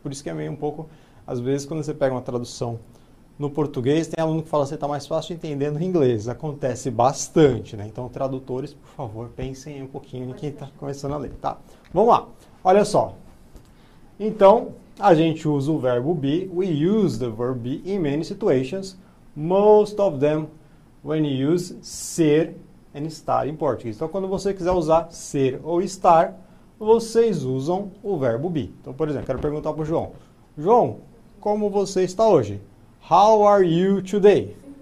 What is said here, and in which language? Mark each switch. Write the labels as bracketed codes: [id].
[pt] Por isso que é meio um pouco, às vezes, quando você pega uma tradução no português, tem aluno que fala assim, tá mais fácil entender no inglês. Acontece bastante, né? Então, tradutores, por favor, pensem um pouquinho em quem está começando a ler, tá? Vamos lá. Olha só. Então, a gente usa o verbo be. [en] We use the verb be in many situations. Most of them when you use ser and estar [pt] em português. Então, quando você quiser usar ser ou estar, vocês usam o verbo be. Então, por exemplo, quero perguntar para o João. João, como você está hoje? [en] How are you today?